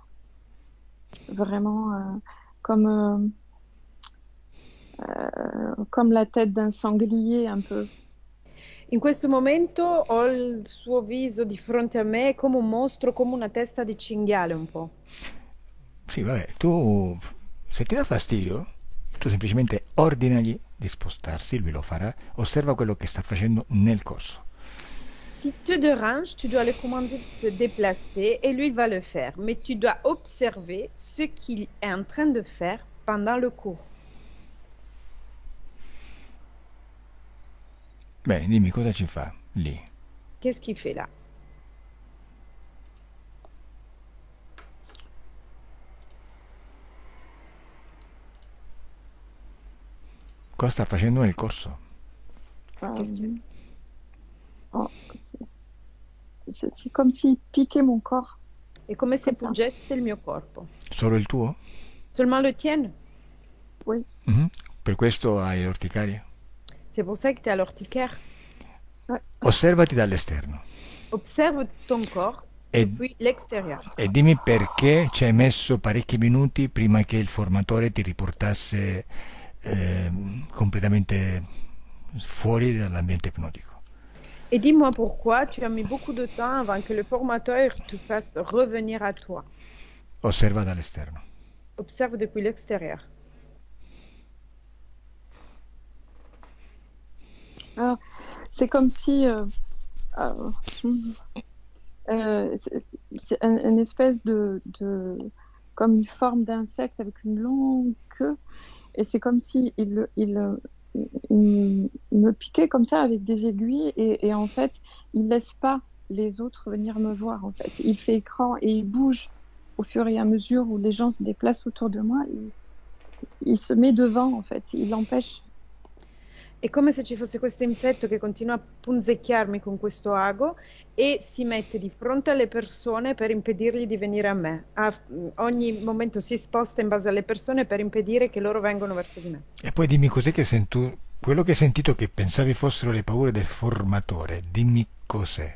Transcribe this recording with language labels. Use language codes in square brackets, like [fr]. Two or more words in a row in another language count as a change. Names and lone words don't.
[fr] Vraiment comme la tête d'un sanglier un peu. [it] In questo momento ho il suo viso di fronte a me come un mostro, come una testa di cinghiale un po'. Sì, vabbè, tu se ti dà fastidio, tu semplicemente ordinagli di spostarsi, lui lo farà, osserva quello che sta facendo nel corso. [fr] Si te dérange, tu dois le commander de se déplacer et lui il va le faire. Mais tu dois observer ce qu'il est en train de faire pendant le cours. [it] Bene, dimmi cosa ci fa lì. [fr] Qu'est-ce qu'il fait là? [it] Cosa sta facendo nel corso? [fr] Qu'est-ce qu'il- Oh, c'est comme s'il piquait mon corps. [it] È come se Cosa? pungesse il mio corpo. Solo il tuo? [fr] Seulement le tien? Oui. Mhm. [it] Per questo hai l'orticaria? [fr] C'est pour ça que tu es à l'urticaire. [it] Osservati dall'esterno [fr] Observe ton corps [it] e, [fr] depuis l'extérieur. [it] e dimmi perché ci hai messo parecchi minuti prima che il formatore ti riportasse completamente fuori dall'ambiente ipnotico. [fr] Et dis-moi pourquoi tu as mis beaucoup de temps avant que le formateur te fasse revenir à toi. [it] Osserva dall'esterno. [fr] Observe depuis l'extérieur. Alors, c'est comme si c'est une espèce comme une forme d'insecte avec une longue queue, et c'est comme si il me piquait comme ça avec des aiguilles, et en fait il laisse pas les autres venir me voir. En fait, il fait écran et il bouge au fur et à mesure où les gens se déplacent autour de moi. Il se met devant, en fait, il empêche. [it] È come se ci fosse questo insetto che continua a punzecchiarmi con questo ago e si mette di fronte alle persone per impedirgli di venire a me. Ogni momento si sposta in base alle persone per impedire che loro vengano verso di me. E poi dimmi cos'è che quello che hai sentito che pensavi fossero le paure del formatore, dimmi cos'è.